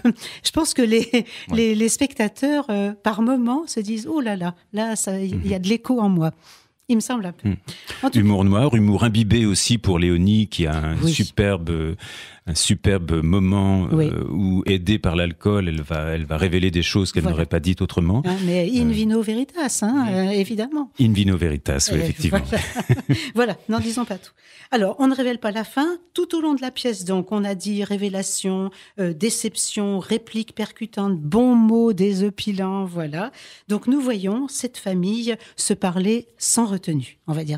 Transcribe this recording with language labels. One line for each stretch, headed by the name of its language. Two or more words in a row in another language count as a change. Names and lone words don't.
French: Je pense que les spectateurs, par moments, se disent, oh là, il y a de l'écho en moi. Il me semble un peu. Humour noir, humour imbibé aussi pour Léonie, qui a un superbe moment où, aidée par l'alcool, elle va révéler des choses qu'elle n'aurait pas dites autrement. Mais
Latin: in vino veritas,
French: évidemment.
Latin: In vino veritas,
French: oui, effectivement. Voilà, n'en disons pas tout. Alors, on ne révèle pas la fin. Tout au long de la pièce, donc, on a dit révélation, déception, réplique percutante, bons mots désopilants, voilà. Donc, nous voyons cette famille se parler sans retenue, on va dire.